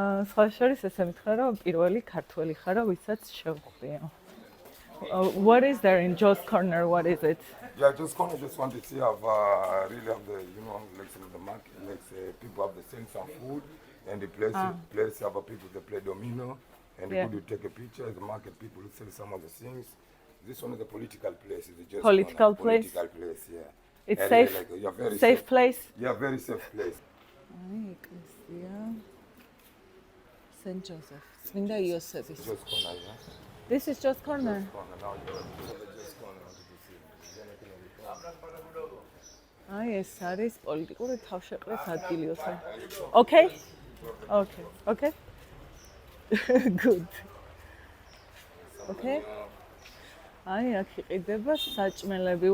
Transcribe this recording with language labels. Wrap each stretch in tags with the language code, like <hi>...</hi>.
<ka>სხვა შორის ესე მითხრა რომ პირველი ქართველი ხარო, ვისაც შევხვდიო.</ka> <en>What is there in Joe's Corner? What is it? Yeah, just want to see have really have the like some of the market, like people have the same some food and the place have people that play domino. And Yeah. you take a picture, the market people who sell some of the things. This one is a political place. It's just Political place? Political place, yeah. It's And safe? like, you're very Safe place? Yeah, very safe place.</en> <ka>აი ეკლესია St. Joseph. წმინდა იოსების.</ka> <en>Just corner, yeah. This is Joe's Corner. Corner, now you're just corner. Is anything on the corner?</en> <ka>აი ეს არის პოლიტიკური თავშეყრის ადგილი ოთარ.</ka> <en>Okay? Okay. Okay. Good. Okay.</en> <ka>აი აქ იყიდება საჭმელები.</ka>